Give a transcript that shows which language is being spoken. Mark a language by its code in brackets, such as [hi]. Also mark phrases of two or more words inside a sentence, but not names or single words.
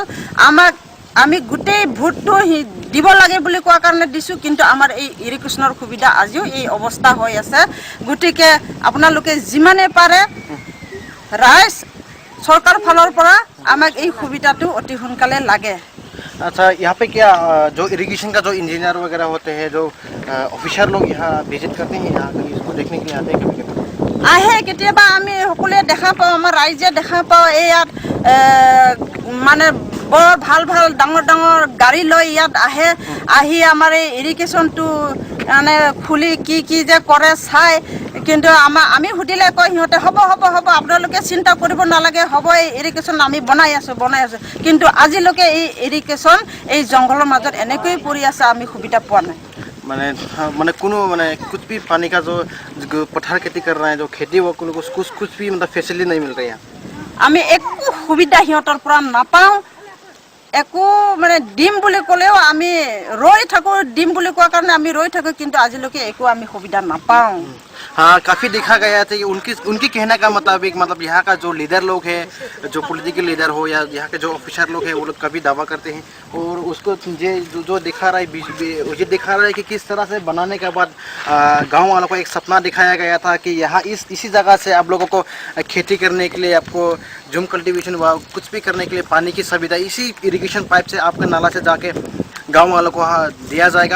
[as] আমি গোটেই ভোটটো দিব লাগে বুলি কোৱাৰ কাৰণে দিছোঁ, কিন্তু আমাৰ এই ইৰিগেশ্যনৰ সুবিধা আজিও এই অৱস্থা হৈ আছে। গতিকে আপোনালোকে যিমানে পাৰে ৰাইজ চৰকাৰ ফালৰ পৰা আমাক এই সুবিধাটো অতি সোনকালে লাগে। [hi] अच्छा, यहाँ पे क्या जो इरिगेशन का जो इंजीनियर वगैरह होते हैं, जो ऑफिसर लोग यहाँ विजिट करते हैं, यहाँ इसको देखने के लिए आते हैं कभी कभी? [as] আহে কেতিয়াবা, আমি সকলোৱে দেখা পাওঁ, আমাৰ ৰাইজে দেখা পাওঁ। এই ইয়াত মানে বৰ ভাল ভাল ডাঙৰ ডাঙৰ গাড়ী লৈ ইয়াত আহে, আহি আমাৰ এই ইৰিগেশ্যনটো মানে খুলি কি যে কৰে চাই। কিন্তু আমি সুধিলে কয় সিহঁতে হ'ব হ'ব হ'ব, আপোনালোকে চিন্তা কৰিব নালাগে, হ'ব, এই ইৰিগেশ্যন আমি বনাই আছোঁ। কিন্তু আজিলৈকে এই ইৰিগেশ্যন এই জংঘলৰ মাজত এনেকৈয়ে পৰি আছে, আমি সুবিধা পোৱা নাই। [hi] मैंने कुछ भी पानी का जो पठार खेती कर रहे हैं, जो खेती वो कुछ भी मतलब फैसिलिटी नहीं मिल रही है। [as] আমি একো সুবিধা সিহঁতৰ পৰা নাপাওঁ। একো মানে দিম বুলি ক'লেও আমি ৰৈ থাকোঁ, দিম বুলি কোৱাৰ কাৰণে আমি ৰৈ থাকোঁ, কিন্তু আজিলৈকে একো আমি সুবিধা নাপাওঁ। [hi] हाँ, काफ़ी देखा गया था कि उनकी कहने का मुताबिक मतलब यहाँ का जो लीडर लोग है, जो [en] political leader [hi] हो या यहाँ के जो ऑफिसर लोग हैं, वो लोग कभी दावा करते हैं और उसको जो दिखा रहा है ये दिखा रहा है कि किस तरह से बनाने के बाद गांव वालों को एक सपना दिखाया गया था कि यहाँ इसी जगह से आप लोगों को खेती करने के लिए, आपको [en] jhum cultivation [hi] व कुछ भी करने के लिए पानी की सुविधा इसी [en] irrigation pipe [hi] से आपके नाला से जाके गांव वालों को दिया जाएगा।